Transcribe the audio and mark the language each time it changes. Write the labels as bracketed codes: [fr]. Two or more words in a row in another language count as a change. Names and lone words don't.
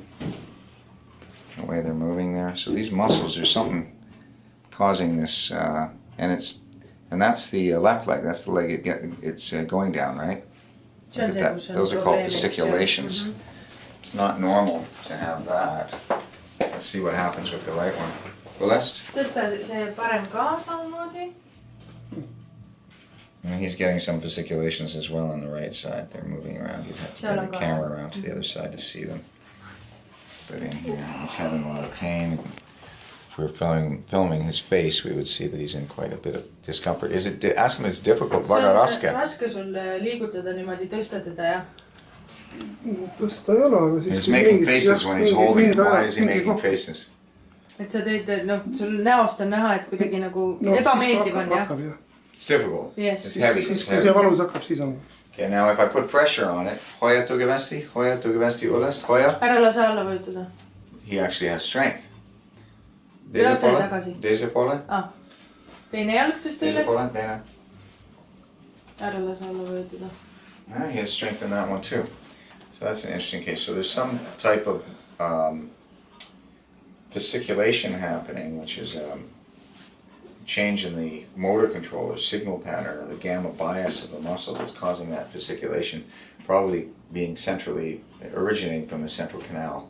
[en] The way they're moving there. So these muscles, there's something causing this, and that's the left leg. That's the leg it's going down, right? Look at that. Those are called fasciculations. It's not normal to have that. Let's see what happens with the right one. [et] Lest? Tõsta see parem ka samamoodi. [en] He's getting some fasciculations as well on the right side. They're moving around. You'd have to bring the camera around to the other side to see them. But in here, he's having a lot of pain. If we were filming his face, we would see that he's in quite a bit of discomfort. Ask him if it's difficult. [et] Väga raske. Raske sul liigutada niimoodi tõsta teda, jah? Tõsta ei ole, aga siis... [en] He's making faces when he's holding. Why is he making faces? [et] Et sa teed, sul näost on näha, et kuidagi nagu ebameeldiv on, jah? [en] It's difficult. Yes. It's heavy. [et] Siis kui see valus hakkab, siis on... [en] Okay, now if I put pressure on it, [et] hoia tugevasti, ülest, hoia. Ära lase alla võjutada. [en] He actually has strength. [et] Lase tagasi. Teise poole. Teine jalg tõsta üles. Teise poole, teine. Ära lase alla võjutada. [en] He has strength in that one too. So that's an interesting case. So there's some type of fasciculation happening, which is change in the motor control or signal pattern or the gamma bias of the muscle that's causing that fasciculation, probably being originating from the central canal.